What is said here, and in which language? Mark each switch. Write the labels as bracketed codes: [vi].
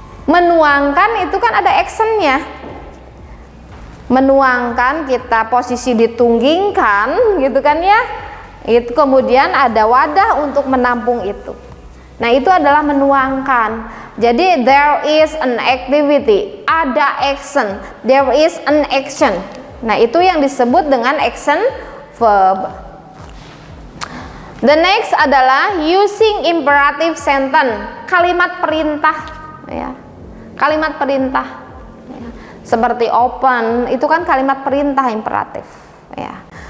[id] Menuangkan itu kan ada actionnya. Menuangkan, kita posisi ditunggingkan, gitu kan ya. Itu kemudian ada wadah untuk menampung itu. Nah, itu adalah menuangkan. Jadi [en] there is an activity, [id] ada action, [en] there is an action. [id] Nah, itu yang disebut dengan action verb. [en] The next [id] adalah [en] using imperative sentence, [id] kalimat perintah, ya. Kalimat perintah, ya. Seperti open, itu kan kalimat perintah imperatif, ya.